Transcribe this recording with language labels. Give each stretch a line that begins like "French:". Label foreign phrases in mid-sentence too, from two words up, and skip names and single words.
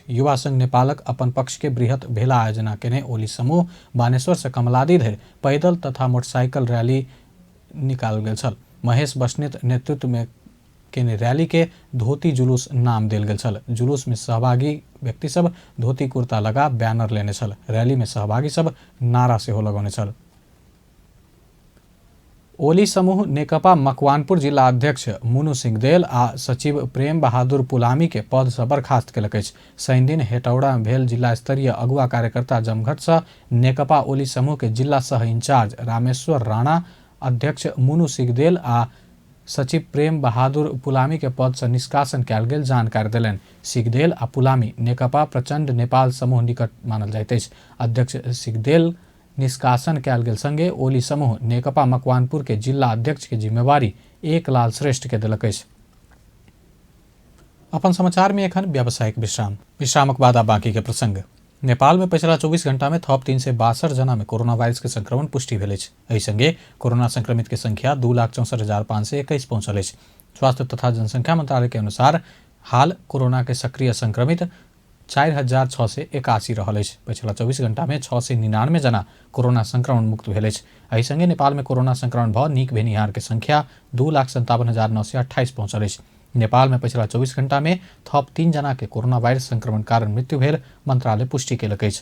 Maithili: युवा संघ नेपालक अपन पक्ष के बृहत भेला आयोजना केने ओली समूह बानेश्वर से कमलादी धरि पैदल तथा मोटरसाइकिल रैली निकाल गेल छल। महेश बस्नेत नेतृत्व में केने रैली के धोती जुलूस नाम देल गेल छल। जुलूस में सहभागी व्यक्ति सब धोती कुर्ता लगा बैनर लेने छल। रैली में सहभागी सब नारा सेहो लगौने छल। ओली समूह नेकपा मकवानपुर जिला अध्यक्ष मुनु सिंहदेल आ सचिव प्रेम बहादुर पुलामी के पद से बर्खास्त केलक अछि। शनि दिन हेटौड़ा में भेल जिला स्तरीय अगुवा कार्यकर्ता जमघट से नेकपा ओली समूह के जिला सह इंचार्ज रामेश्वर राणा, अध्यक्ष मुनु सिंहदेल आ सचिव प्रेम बहादुर पुलामी के पद से निष्कासन कयल गेल जानकारी देलनि। सिंहदेल आ पुलामी नेकपा प्रचंड नेपाल समूह निकट मानल जाइत अछि। अध्यक्ष सिंहदेल निष्कासन कयल गेल संगे ओली समूह नेकपा मकवानपुर के जिला अध्यक्ष के जिम्मेवारी एक लाल श्रेष्ठ के देलक अछि। अपन समाचार में एखन व्यावसायिक विश्रामक बाद बाकी के प्रसंग। नेपाल में पिछला 24 घंटा में थप 362 जना में कोरोना वायरस के संक्रमण पुष्टि भेल अछि। एहि संगे कोरोना संक्रमित के संख्या 2,64,521 पहुंचल अछि। स्वास्थ्य तथा जनसंख्या मंत्रालय के अनुसार हाल कोरोना के सक्रिय संक्रमित 4,681 रहल अछि। पिछला 24 घंटा में 699 जना कोरोना संक्रमण मुक्त भेल अछि। एहि संगे नेपाल में कोरोना संक्रमण भ नीक भेनिहार के संख्या 2,57,928 पहुंचल अछि। नेपाल में पिछला 24 घंटा में थप 3 जना के कोरोना वायरस संक्रमण कारण मृत्यु भेल मंत्रालय पुष्टि केलक अछि।